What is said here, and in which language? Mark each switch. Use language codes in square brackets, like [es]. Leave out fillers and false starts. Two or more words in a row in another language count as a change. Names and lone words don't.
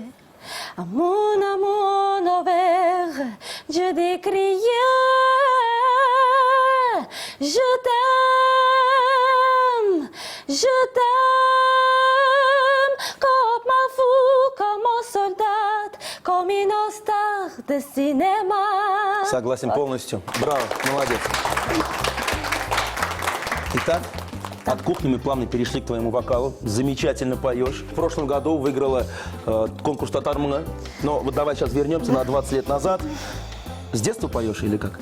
[fr] À mon amour ouvert, je décriais, je t'aime, comme un fou, comme un soldat, comme une star de cinéma. [ru] Согласен полностью. Браво, молодец. Итак, от кухни мы плавно перешли к твоему вокалу. Замечательно поешь. В прошлом году выиграла конкурс «Татар Мыңы». Но вот давай сейчас вернемся на 20 лет назад. С детства поешь или как?